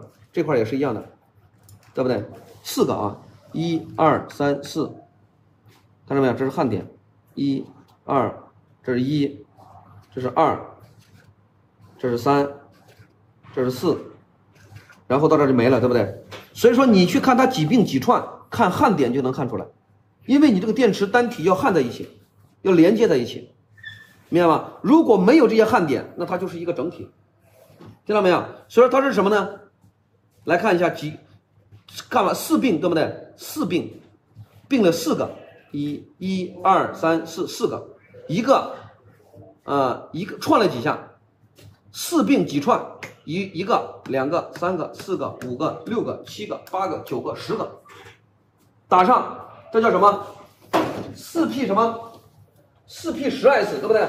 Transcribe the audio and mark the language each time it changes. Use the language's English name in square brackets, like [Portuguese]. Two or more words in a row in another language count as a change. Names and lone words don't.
[Chinese] 这塊也是一樣的，對不對？4個啊，1、2、3、4，看到沒有？這是焊點，1、2，這是1，這是2，這是3，這是4，然後到這就沒了，對不對？所以說你去看它幾並幾串，看焊點就能看出來，因為你這個電池單體要焊在一起，要連接在一起，明白嗎？如果沒有這些焊點，那它就是一個整體，聽到沒有？所以說它是什麼呢？來看一下幹了4並，對不對？4並，並了4個，1、2、3、4， 4個，一個串了幾下，4並幾串，一個、2個、3個、4個、5個、6個、7個、8個、9個、10個，打上，這叫什麼？4P 什麼？4P 10S， 對不對？